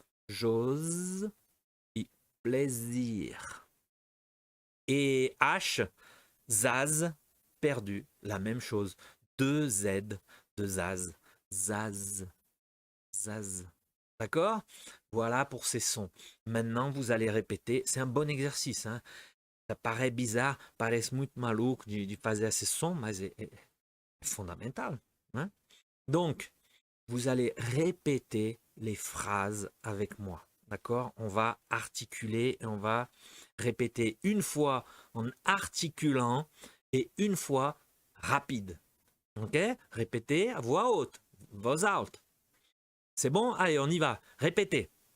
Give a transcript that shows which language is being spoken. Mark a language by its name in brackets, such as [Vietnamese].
[French] J'ose et plaisir. Et H, zaz, perdu. La même chose. 2 Z de zaz. Zaz. Zaz. D'accord? Voilà pour ces sons. Maintenant, vous allez répéter. C'est un bon exercice. Hein? Ça paraît bizarre, [Portuguese] parece muito maluco de fazer esses sons, mas é fondamental. [French] Hein? Donc, vous allez répéter les phrases avec moi. D'accord? On va articuler et on va répéter une fois en articulant et une fois rapide. Ok? Répétez à voix haute, voix haute. C'est bon? Allez, on y va. Répétez.